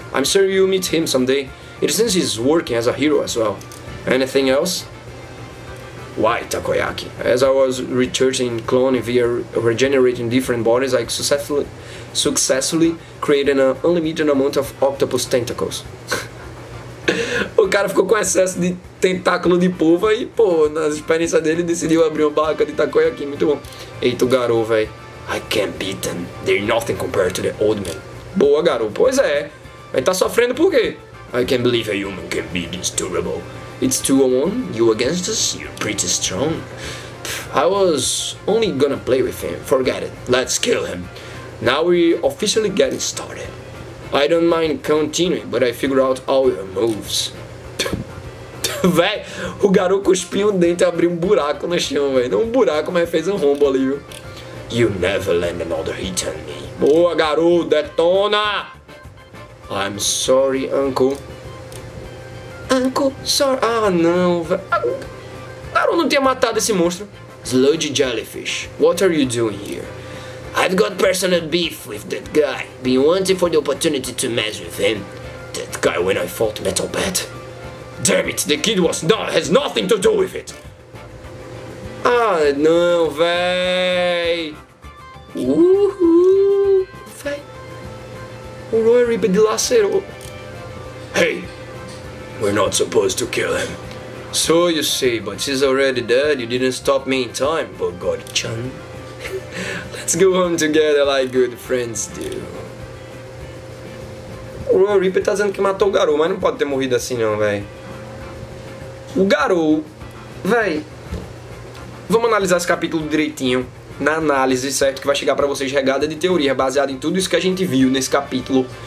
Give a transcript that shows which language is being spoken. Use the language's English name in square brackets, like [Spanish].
[English] I'm sure you'll meet him someday. It seems he's working as a hero as well. Anything else? Why, Takoyaki? As I was researching cloning via regenerating different bodies, I successfully created an unlimited amount of octopus tentacles. [Portuguese] O cara ficou com excesso de tentáculo de polva e, pô, nas experiências dele decidiu abrir uma barraca de takoyaki. Muito bom. Eita, o Garou, velho. [English] I can't beat them. They're nothing compared to the old man. [Portuguese] Boa, Garou. Pois é. Mas tá sofrendo por quê? [English] I can't believe a human can be this durable. It's 2-on-1, you against us, you're pretty strong. I was only gonna play with him, forget it, let's kill him. Now we're officially getting started. I don't mind continuing, but I figured out all your moves. [Portuguese] Véi, o garoto cuspiu um dente e abriu um buraco no chão, velho. Não um buraco, mas fez um rombo ali, viu? [English] You never land another hit on me. [Portuguese] Boa, garoto, detona! [English] I'm sorry, uncle. Uncle, sorry. [Portuguese] Ah, não, velho. Garoto não tinha matado esse monstro. [English] Sludgy jellyfish, what are you doing here? I've got personal beef with that guy. Been wanting for the opportunity to mess with him. That guy when I fought Metal Bat. Damn it, the kid has nothing to do with it. [Portuguese] Ah, não, véi. Véi. O Roy Reaper dilacerou. [English] Hey, we're not supposed to kill him. So you say, but he's already dead. You didn't stop me in time, Bogod-chan. Let's go home together like good friends do. [Portuguese] O Roy Reaper tá dizendo que matou o Garou, mas não pode ter morrido assim não, velho. O Garou, velho. Vamos analisar esse capítulo direitinho. Na análise, certo? Que vai chegar pra vocês regada de teoria, baseada em tudo isso que a gente viu nesse capítulo.